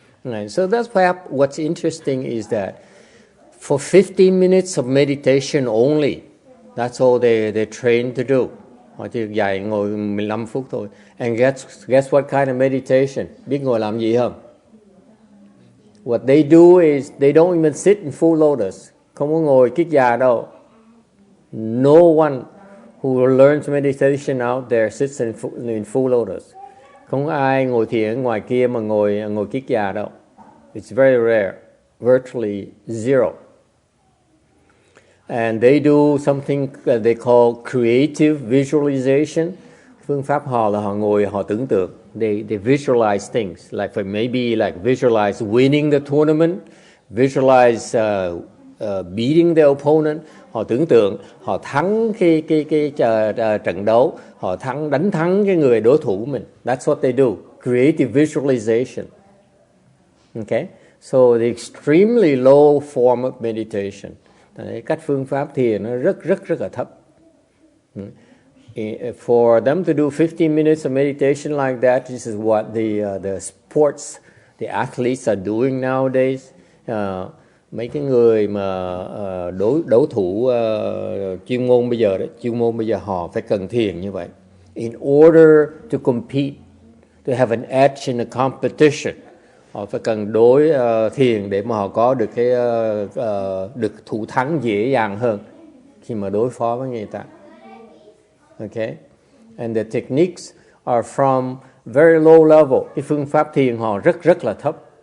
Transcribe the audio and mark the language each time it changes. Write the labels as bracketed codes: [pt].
[en] So that's perhaps what's interesting is that for 15 minutes of meditation only, that's all they're trained to do. [vi] Họ chỉ dạy ngồi 15 phút thôi. [en] And guess what kind of meditation? [vi] Biết ngồi làm gì không? [en] What they do is they don't even sit in full lotus. [vi] Không có ngồi kiết già đâu. [en] No one who learns meditation out there sits in full lotus. [vi] Không có ai ngồi thiền ngoài kia mà ngồi kiết già đâu. [en] It's very rare, virtually zero. And they do something they call creative visualization. [vi] Phương pháp họ là họ ngồi, họ tưởng tượng. [en] They visualize things, like maybe like visualize winning the tournament, visualize beating the opponent. [vi] Họ tưởng tượng họ thắng cái trận đấu, họ đánh thắng cái người đối thủ của mình. [en] That's what they do, creative visualization. Okay, so the extremely low form of meditation. [vi] Cách phương pháp thiền nó rất là thấp. [en] For them to do 15 minutes of meditation like that, this is what the sports, the athletes are doing nowadays. [vi] Mấy cái người mà đấu thủ chuyên môn bây giờ họ phải cần thiền như vậy. [en] In order to compete, to have an edge in a competition, [vi] họ phải cần thiền để mà họ có được được thủ thắng dễ dàng hơn khi mà đối phó với người ta. [en] Okay, and the techniques are from very low level. [vi] Cái phương pháp thiền họ rất là thấp.